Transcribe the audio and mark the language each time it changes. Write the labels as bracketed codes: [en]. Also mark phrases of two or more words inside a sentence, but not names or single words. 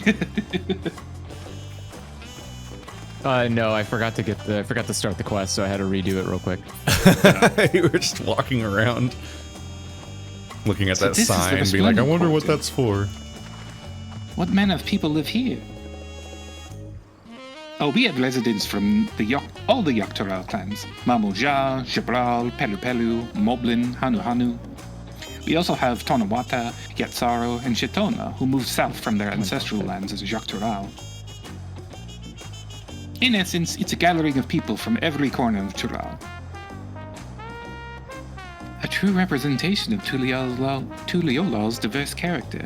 [en] No, I forgot to start the quest, so I had to redo it real quick. You were just walking around, looking at that sign, and being like, I wonder what that's for. What manner of people live here? Oh, we have residents from all the Yogg-Turail clans. Mamuja, Jabral, Pelu Pelu, Moblin, Hanu Hanu. We also have Tonawata, Yatsaro, and Shetona, who moved south from their ancestral lands as Yogg-Turail. In essence, it's a gathering of people from every corner of Turail. A true representation of Tuliola's diverse character.